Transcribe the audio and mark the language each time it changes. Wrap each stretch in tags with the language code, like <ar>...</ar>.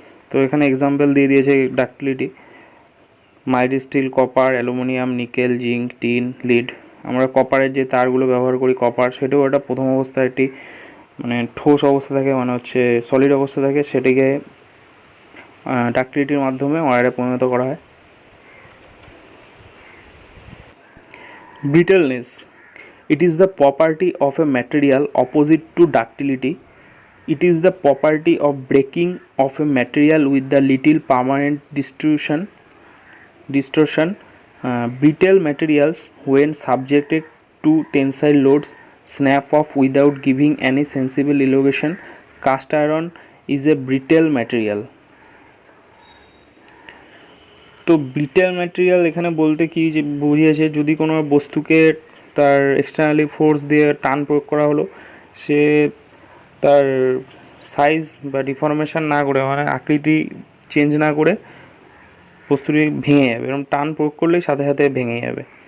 <bn>তো এখানে এক্সাম্পল দিয়ে দিয়েছে ductility, mild still, copper, aluminium, nickel, zinc, tin, lead. আমরা কপারের যে তারগুলো ব্যবহার করি কপার, সেটাও একটা প্রথম অবস্থায় একটি মানে ঠোস অবস্থা থাকে, মানে হচ্ছে সলিড অবস্থা থাকে, সেটিকে ডাক্টিলিটির মাধ্যমে ওয়্যারে পরিণত করা হয়।</bn> <en>Brittleness. It is the property of a material opposite to ductility. It is the property of breaking of a material with the little permanent distortion. Brittle materials, when subjected to tensile loads, snap off without giving any sensible elongation. Cast iron is a brittle material.</en> <bn>তো ব্রিটেল material এখানে বলতে কি যে বুঝিয়েছে, যদি কোনো বস্তুকে তার এক্সটার্নালি ফোর্স দিয়ে টান প্রয়োগ করা হলো, সে তার সাইজ বা ডিফরমেশন না করে মানে আকৃতি চেঞ্জ না করে বস্তুটি ভেঙে যাবে, এরকম টান প্রয়োগ করলেই সাথে সাথে ভেঙে যাবে।</bn>